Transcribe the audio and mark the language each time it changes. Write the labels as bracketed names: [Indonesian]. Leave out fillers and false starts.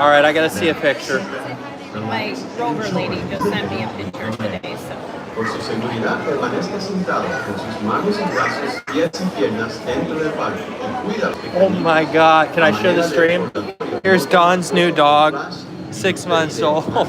[English] all right, I gotta see a picture. My rover lady just sent me a picture today, so. [Spanish] Por su seguridad, permanezca sentado con sus manos y brazos, pies y piernas dentro del parque y cuida los [English] Oh my God, can I show the stream? Here's Dawn's new dog, 6 months old.